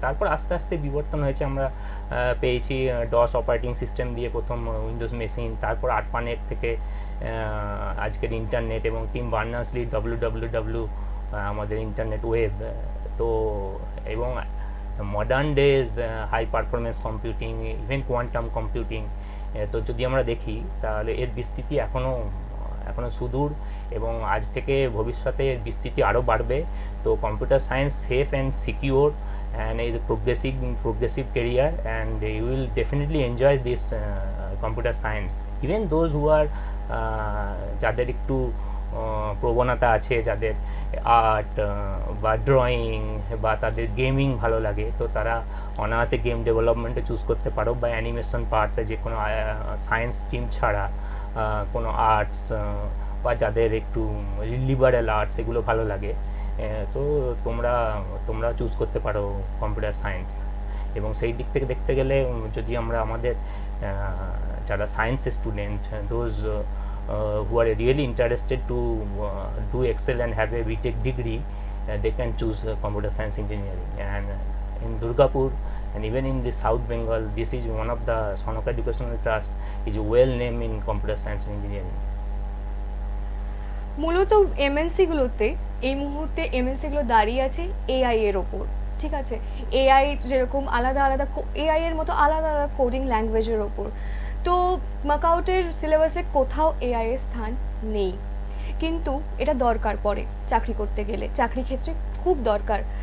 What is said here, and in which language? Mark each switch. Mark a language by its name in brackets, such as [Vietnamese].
[Bangla] তারপর আস্তে আস্তে বিবর্তন হয়েছে, আমরা পেয়েছি ডস অপারেটিং সিস্টেম দিয়ে প্রথম উইন্ডোজ মেশিন, তারপর আটপানেট থেকে আজকের ইন্টারনেট এবং টিম বার্নার্স-লি WWW আমাদের ইন্টারনেট ওয়েব। তো এবং modern days high performance computing, even quantum computing. তো যদি আমরা দেখি তাহলে এর বিস্তৃতি এখনও সুদূর, এবং আজ থেকে ভবিষ্যতে এর বিস্তৃতি আরও বাড়বে। [English] তো computer science safe and secure and is a progressive career, and you will definitely enjoy this computer science. Even those who are [Bangla] যাদের একটু প্রবণতা আছে, যাদের আর্ট বা ড্রয়িং বা তাদের গেমিং ভালো লাগে, তো তারা অনায়াসে গেম ডেভেলপমেন্টে চুজ করতে পারো, বা অ্যানিমেশন পার্টে যে কোনো সায়েন্স স্ট্রিম ছাড়া কোনো আর্টস, বা যাদের একটু লিবারেল আর্টস এগুলো ভালো লাগে, তো তোমরা চুজ করতে পারো কম্পিউটার সায়েন্স। এবং সেই দিক থেকে দেখতে গেলে যদি আমরা আমাদের যারা science student, [English] Those who are really interested to do excel and have a BTech degree, they can choose computer science engineering. And in Durgapur and even in the South Bengal, this is one of the Sonoka Educational Trust is well named in computer science and engineering. [Bangla] মূলত এমএনসিগুলোতে এই মুহূর্তে এমএনসিগুলো দাঁড়িয়ে আছে AI এর ওপর, ঠিক আছে? AI যেরকম আলাদা এআই এর মতো আলাদা কোডিং ল্যাঙ্গুয়েজের ওপর। তো মাকআউটের সিলেবাসে কোথাও এআই এর স্থান নেই, কিন্তু এটা দরকার পড়ে চাকরি করতে গেলে, চাকরি ক্ষেত্রে খুব দরকার।